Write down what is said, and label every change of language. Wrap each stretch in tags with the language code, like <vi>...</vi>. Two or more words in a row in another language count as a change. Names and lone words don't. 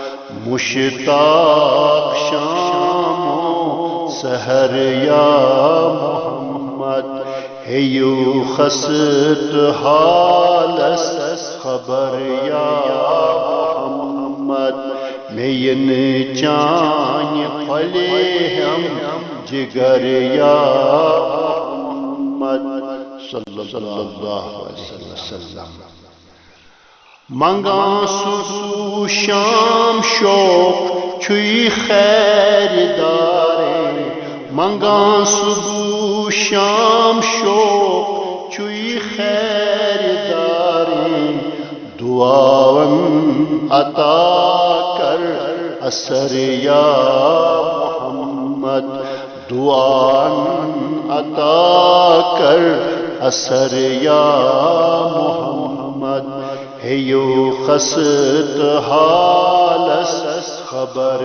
<ks>مشتاق شام و سحر یا محمد ہیو خست حالس خبر یا محمد مین چان پھلے ہم جگر یا محمد</ks> <ar>صلی اللہ علیہ وسلم</ar> <ks>منگا سو شام شوق چھوئی خیر دارے منگا صبح شام شوق چھوئی خیر دارے دعاون عطا کر اثر یا محمد دعاون عطا کر اثر یا محمد ہیو خست حالس خبر</ks>